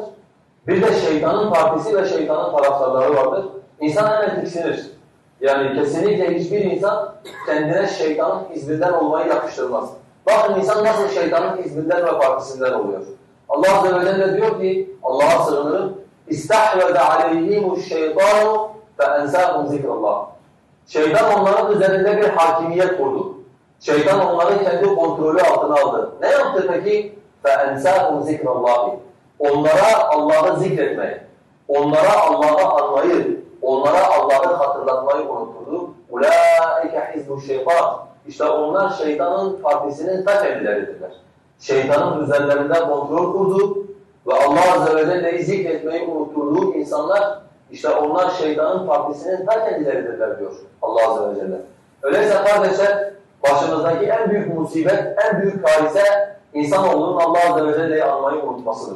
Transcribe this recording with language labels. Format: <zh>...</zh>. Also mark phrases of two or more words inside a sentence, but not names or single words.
<tr>Bir de şeytanın partisi ve şeytanın taraftarları vardır. İnsan hemen tiksinir. Yani kesinlikle hiçbir insan kendine şeytanın hizbinden olmayı yakıştırmaz. Bakın insan nasıl şeytanın hizbinden ve partisinden oluyor.</tr> <ar>الله عز وجل</ar> <tr>diyor ki, Allah'a sığınırım,</tr> <ar>اِسْتَحْوَذَ عَلَيْهِمُ الشَّيْطَانُ فَاَنْسَاهُمْ ذِكْرَ اللّٰهِ</ar> <tr>Şeytan onların üzerinde bir hakimiyet kurdu. Şeytan onları kendi kontrolü altına aldı. Ne yaptı peki?</tr> <ar>فَاَنْسَاهُمْ ذِكْرَ اللّٰهِ</ar> <tr>Onlara Allah'ı zikretmeyi, onlara Allah'ı anmayı, onlara Allah'ı hatırlatmayı unutturdu.</tr> <ar>اُولَٰئِكَ حِزْبُ الشَّيْطَانِ</ar> <tr>İşte onlar şeytanın partisinin ta kendileridirler. Şeytanın üzerlerinde kontrol kurdu ve Allah Azze ve Celle'yi zikretmeyi unutturduğu insanlar, işte onlar şeytanın partisinin ta kendileridirler diyor</tr> <ar>الله عز وجل.</ar> <tr>Öyleyse kardeşler, başımızdaki en büyük musibet, en büyük karise insanoğlunun</tr> <ar>الله عز وجل'yi</ar> <tr>anmayı unutmasıdır.</tr>